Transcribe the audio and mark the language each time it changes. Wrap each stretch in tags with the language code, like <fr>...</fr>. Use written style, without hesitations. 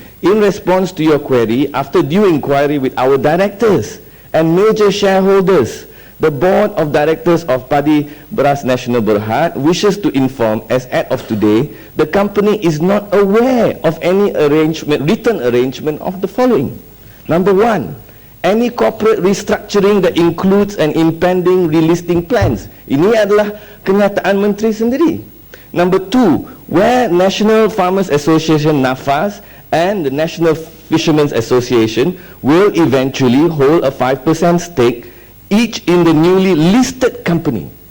<en>In response to your query, after due inquiry with our directors and major shareholders, the Board of Directors of Padi Beras Nasional Berhad wishes to inform, as at of today, the company is not aware of any written arrangement of the following. Number one, any corporate restructuring that includes an impending relisting plans.</en> <ms>Ini adalah kenyataan menteri sendiri.</ms> <en>Number two, where National Farmers Association NAFAS and the National Fishermen's Association will eventually hold a 5% stake each in the newly listed company.</en>